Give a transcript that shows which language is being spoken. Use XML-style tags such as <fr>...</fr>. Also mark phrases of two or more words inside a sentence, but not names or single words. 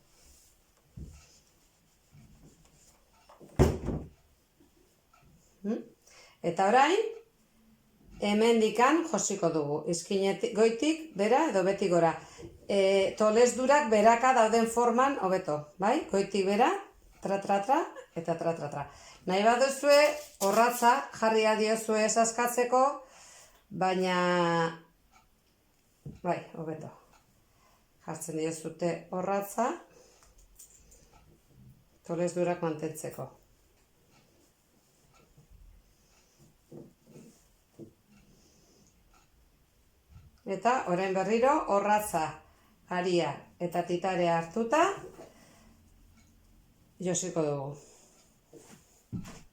<eu>Eta orain, hemendikan josiko dugu. Izkinetik goitik, bera edo betik gora. Tolesdurak beraka dauden forman hobeto, bai? Goitik bera, tra-tra-tra eta tra-tra-tra. Nahi baduzue, orratza jarri diozue esaskatzeko, baina, bai, hobeto. Jartzen diozute orratza, tolesdurak mantentzeko. Eta orain berriro orratza, aria eta titarea hartuta josiko dugu.</eu>